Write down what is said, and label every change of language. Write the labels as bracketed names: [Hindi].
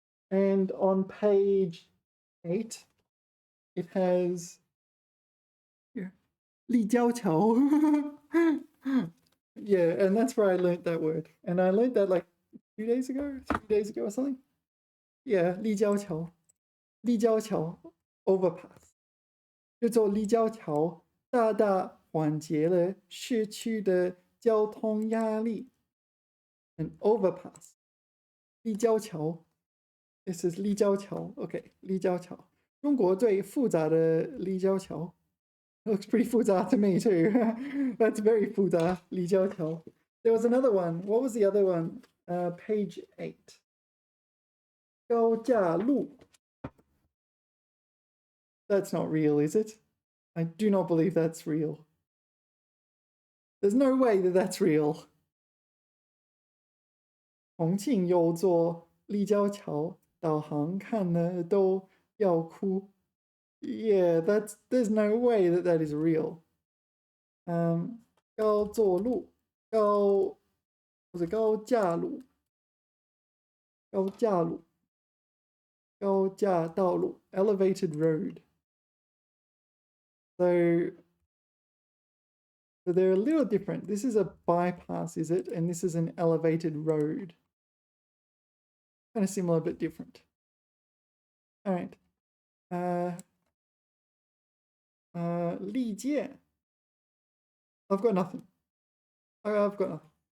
[English] And on page 8, it has here, 立交桥. Yeah, and that's where I learned that word. And I learned that like 2 days ago, 3 days ago or something. Yeah, 立交桥. [Chinese] 立交桥 overpass. 这座立交桥大大缓解了市区的交通压力. [English] An overpass. 立交桥. This is [Chinese] 立交桥. Okay, 立交桥. 中国最复杂的立交桥. [English] It looks pretty 复杂 to me too. That's very 复杂, 李交桥. There was another one. What was the other one? Page 8. [Chinese] 高架路. [English] That's not real, is it? I do not believe that's real. There's no way that that's real. [Chinese] 重庆有座立交桥，导航看了都要哭。 [English] Yeah, there's no way that that is real. [Chinese] 高座路，或者高架路，高架路，高架道路 ，elevated road. [English] So they're a little different. This is a bypass, is it? And this is an elevated road. Kind of similar but different. All right. 历届.I've got nothing. I've got nothing.